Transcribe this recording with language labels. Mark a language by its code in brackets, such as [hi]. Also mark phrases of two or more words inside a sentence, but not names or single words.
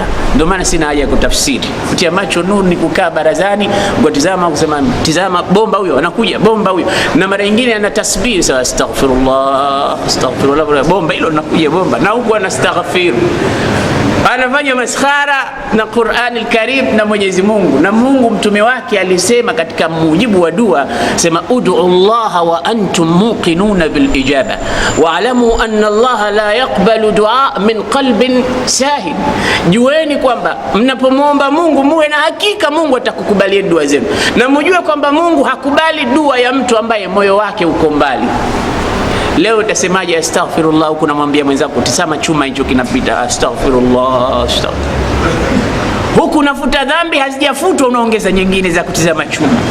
[sw] Ndio maana sina haja ya kutafsiri. Kutia macho nuru ni kukaa barazani ukatizama, kusema tizama bomba huyo anakuja, bomba huyo, na mara nyingine ana tasbih sawa, [ar] أستغفر الله أستغفر الله, [sw] bomba hilo linakuja bomba, na huko anastaghfir, anafanya maskhara na Qur'an al-Karim na Mwenyezi Mungu. Na Mungu mtume wake alisema katika mujibu wa dua, sema [ar] ادعوا الله وأنتم موقنون بالإجابة واعلموا أن الله لا يقبل دعاء من قلب ساهد. [sw] Jueni kwamba mnapomwomba Mungu muwe na hakika Mungu atakukubalia dua zenu, na mjue kwamba Mungu hakubali dua ya mtu ambaye moyo wake uko mbali. Leo utasemaje astaghfirullah, huko namwambia mwenzako tazama chuma hicho kinapita, astaghfirullah huku unafuta dhambi hazijafutwa, unaongeza nyingine za kutizama chuma.